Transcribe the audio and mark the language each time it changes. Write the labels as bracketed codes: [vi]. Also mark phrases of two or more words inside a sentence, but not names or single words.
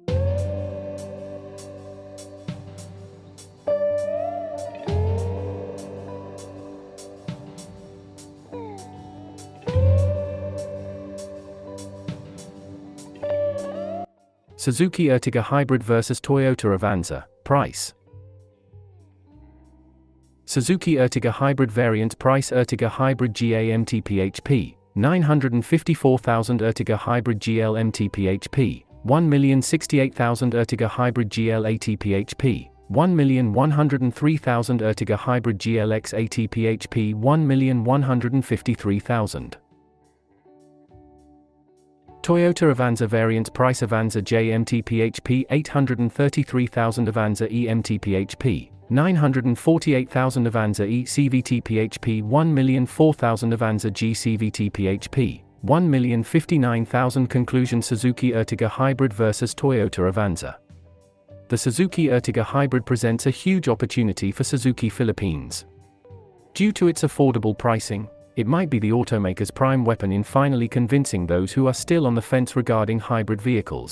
[en] Suzuki Ertiga Hybrid vs Toyota Avanza. Price. Suzuki Ertiga Hybrid variant price: Ertiga Hybrid GA MTPHP, 954,000. Ertiga Hybrid GL MTPHP, 1,068,000. Ertiga Hybrid GL ATPHP, 1,103,000. Ertiga Hybrid GLX ATPHP, 1,153,000. Toyota Avanza variant price: Avanza J MTPHP, 833,000. Avanza E MTPHP, 948,000. Avanza E CVT-PHP, 1,004,000. Avanza G CVT-PHP, 1,059,000. Conclusion: Suzuki Ertiga Hybrid vs Toyota Avanza. The Suzuki Ertiga Hybrid presents a huge opportunity for Suzuki Philippines. Due to its affordable pricing, it might be the automaker's prime weapon in finally convincing those who are still on the fence regarding hybrid vehicles.